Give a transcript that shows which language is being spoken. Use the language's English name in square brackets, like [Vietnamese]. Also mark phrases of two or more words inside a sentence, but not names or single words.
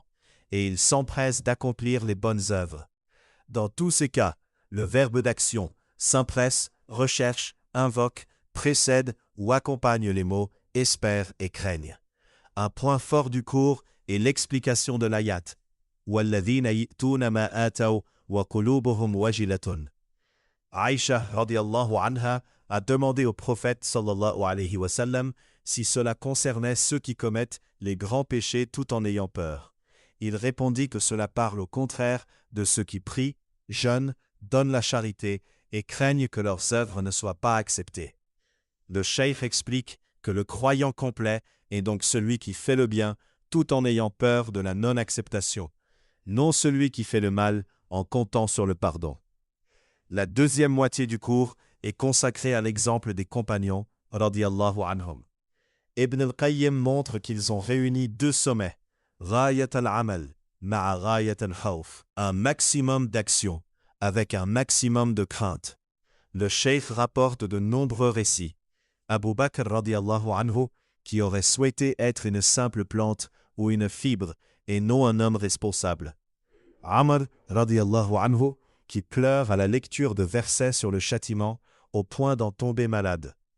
[French] Et ils s'empressent d'accomplir les bonnes œuvres. Dans tous ces cas, le verbe d'action s'empresse, recherche, invoque, précède ou accompagne les mots « espère » et « craigne ». Un point fort du cours est l'explication de l'ayat « [Arabic] والذين يؤتون ما آتوا وقلوبهم وجلة [French] » Aïcha [Arabic] رضي الله عنها [French] a demandé au prophète [Arabic] صلى الله عليه وسلم [French] si cela concernait ceux qui commettent les grands péchés tout en ayant peur. Il répondit que cela parle au contraire de ceux qui prient, jeûnent, donnent la charité et craignent que leurs œuvres ne soient pas acceptées. Le cheikh explique que le croyant complet est donc celui qui fait le bien tout en ayant peur de la non-acceptation, non celui qui fait le mal en comptant sur le pardon. La deuxième moitié du cours est consacrée à l'exemple des compagnons, [Arabic] رضي الله عنهم. [French] Ibn al-Qayyim montre qu'ils ont réuni deux sommets, [Arabic] غاية العمل، مع غاية الخوف, [French] un maximum d'action avec un maximum de crainte. Le cheikh rapporte de nombreux récits. Abu Bakr [Arabic] رضي الله عنه, [French] qui aurait souhaité être une simple plante ou une fibre et non un homme responsable. Amr [Arabic] رضي الله عنه, [French] qui pleure à la lecture de versets sur le châtiment au point d'en tomber malade.